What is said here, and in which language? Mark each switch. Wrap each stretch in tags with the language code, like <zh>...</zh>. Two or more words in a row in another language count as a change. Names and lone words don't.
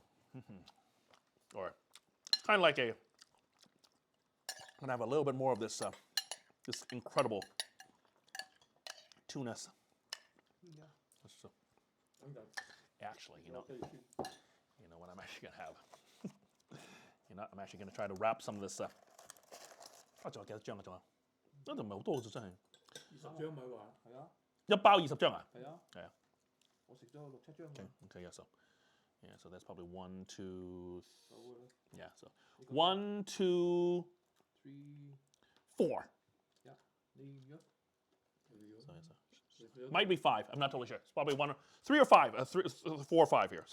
<en>Or kind of like I'm gonna have a little bit more of this this incredible tuna. Actually, you know what I'm actually gonna have. I'm actually gonna try to wrap some of this.</en> <yue>仲有幾多張啊？仲有，一度唔係好多啫，真係。 20張咪話係啊。一包20張啊？係啊。係啊。我食咗6、7張。</yue> <en>Okay, yeah, so that's probably 1, 2. Yeah, so 1, 2, 3, 4. Yeah, so might be 5. I'm not totally sure. It's probably 3 or 5. 4 or 5 here.</en>